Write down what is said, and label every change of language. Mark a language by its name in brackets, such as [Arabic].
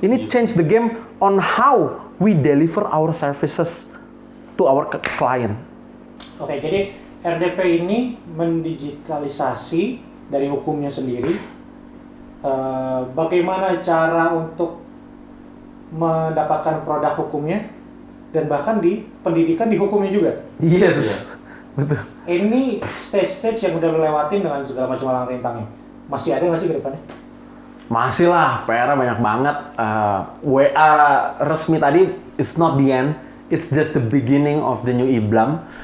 [English] Ini change the game on how we deliver our services to our client. [Indonesian] Oke, jadi RDP ini mendigitalisasi dari hukumnya sendiri. Bagaimana cara untuk mendapatkan produk hukumnya? Dan bahkan di pendidikan di hukumnya juga. [English] Yes, betul. [Indonesian] Ini stage-stage yang udah lewatin dengan segala macam halang rintangnya. Masih ada nggak sih ke depannya? Masih lah, PR-nya banyak banget. WA resmi tadi, [English] it's not the end. It's just the beginning of the new Iblam.